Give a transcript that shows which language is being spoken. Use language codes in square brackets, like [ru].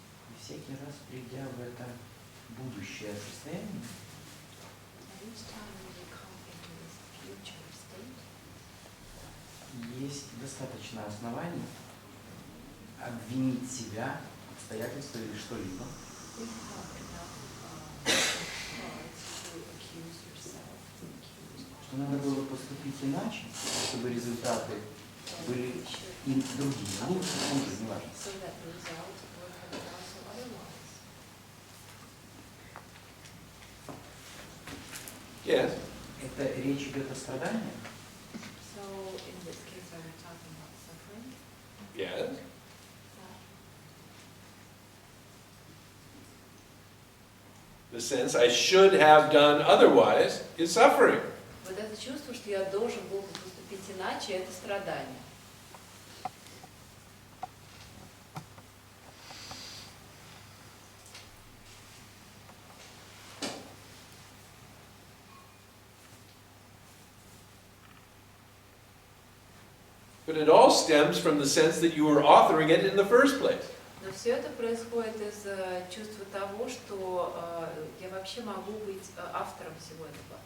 [ru] И всякий раз, придя в это будущее состояние, [en] And each time when we come into this future state, [ru] есть достаточно оснований обвинить себя, обстоятельства или что-либо, [en] you have enough cause to accuse yourself, to accuse [ru] что надо было поступить иначе, чтобы результаты были и другие, лучше, хуже, неважно. [en] so that the result would have been also otherwise. Yes. [ru] Это речь идет о страдании? [en] So in this case, are we talking about suffering? Yes. The sense I should have done otherwise is suffering. [ru] Вот это чувство, что я должен был бы поступить иначе, это страдание. [en] But it all stems from the sense that you were authoring it in the first place. [ru] Но все это происходит из чувства того, что я вообще могу быть автором всего этого.